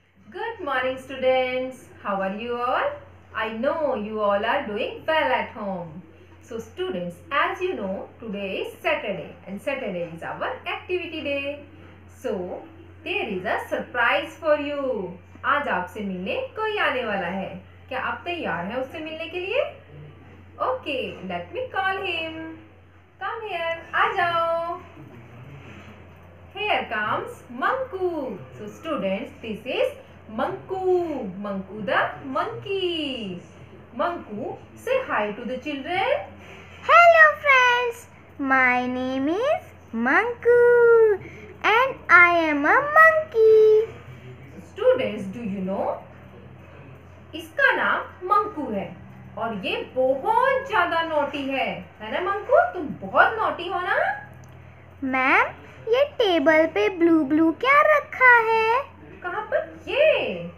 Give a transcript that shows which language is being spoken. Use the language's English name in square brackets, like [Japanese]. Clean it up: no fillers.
[English] Good morning students. How are you all? I know you all are doing well at home. So students, as you know, today is Saturday and Saturday is our activity day. So there is a surprise for you. [Hindi] आज आपसे मिलने कोई आने वाला है. क्या आप तैयार हैं उससे मिलने के लिए? [English] Okay, let me call him. Come here. [Hindi] आ जाओ. [English] Here comes Manku. So students, this is Manku. Manku the monkey. Manku, say hi to the children. Hello friends, my name is Manku and I am a monkey. Students, do you know? [Hindi] इसका नाम मंकू है और ये बहुत ज्यादा naughty है ना मंकू? तुम बहुत नॉटी हो ना? मैम, ये टेबल पे ब्लू ब्लू क्या रखा है? कहाँ पर ये?